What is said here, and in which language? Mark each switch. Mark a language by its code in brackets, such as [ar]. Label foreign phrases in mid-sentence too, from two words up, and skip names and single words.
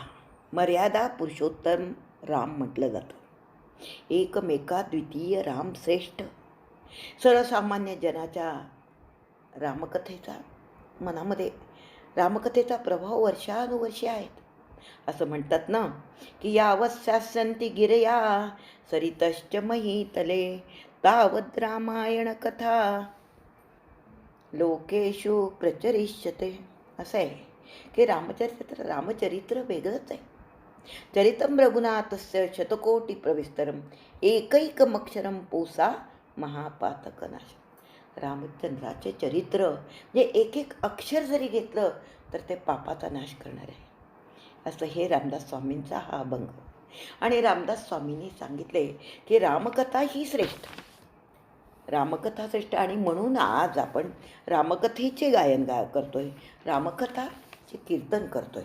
[mr] मर्यादा पुरुषोत्तम राम म्हटलं जातं. एकमेका द्वितीय राम श्रेष्ठ. सर्वसामान्य जनाच्या रामकथेचा मनामध्ये रामकथेचा प्रभाव वर्षानुवर्षे आहेत. असं म्हणतात ना की [sa] यावस्यासंती गिरया सरितश्च महीतले, तावद् रामायण कथा लोकेषु प्रचरिष्यते. [mr] असं आहे की रामचरित्र वेगळंच आहे. [sa] चरितं रघुनाथस्य शतकोटी प्रविस्तरम, एकैकमक्षरं पूसा महापातकनाश. [mr] रामचंद्राचे चरित्र जे एक एक अक्षर जरी घेतलं तर ते पापाचा नाश करणार आहे. असं हे रामदास स्वामींचा हा अभंग. आणि रामदास स्वामींनी सांगितले की रामकथा ही श्रेष्ठ, रामकथा श्रेष्ठ. आणि म्हणून आज आपण रामकथेचे गायन करतोय, रामकथाचे कीर्तन करतोय.